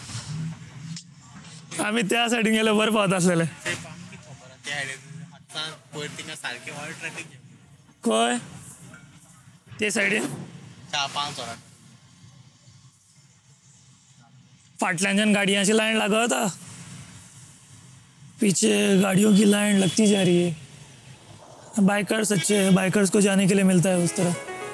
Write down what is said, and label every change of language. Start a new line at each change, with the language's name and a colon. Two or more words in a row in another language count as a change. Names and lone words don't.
Konkani: आम्ही त्या सायडीन गेले बरें पावता आसलेले. खंय ते सायडीन 4-5 वरां फाटल्यानच्यान गाडयांची लाइन लागत.
Hindi: पीछे गाड़ियों की लाइन लगती जा रही है. बाइकर्स अच्छे हैं, बाइकर्स को जाने के लिए मिलता है उस तरह.